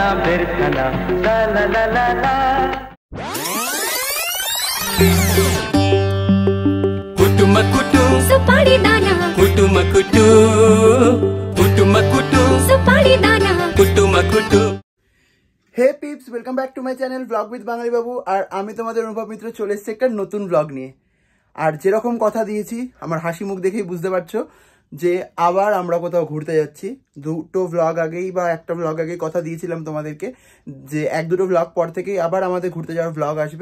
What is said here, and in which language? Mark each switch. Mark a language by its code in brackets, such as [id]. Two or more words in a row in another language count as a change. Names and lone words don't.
[bn] চাঁদের খানা লা লা লা লা লা। [ne] कुटु मकुटु सुपारी दाना कुटु मकुटु कुटु मकुटु सुपारी दाना कुटु मकुटु। [en] Hey peeps, welcome back to my channel vlog with বাঙালি বাবু। [bn] আর আমি তোমাদের অনুভব মিত্র চলে এসেছি একটা নতুন ব্লগ নিয়ে। আর যেরকম কথা দিয়েছি, আমার হাসি মুখ দেখেই বুঝতে পারছো যে আবার আমরা কোথাও ঘুরতে যাচ্ছি। দুটো ব্লগ আগেই বা একটা ব্লগ আগেই কথা দিয়েছিলাম তোমাদেরকে যে এক দুটো ব্লগ পর থেকেই আবার আমাদের ঘুরতে যাওয়ার ব্লগ আসবে।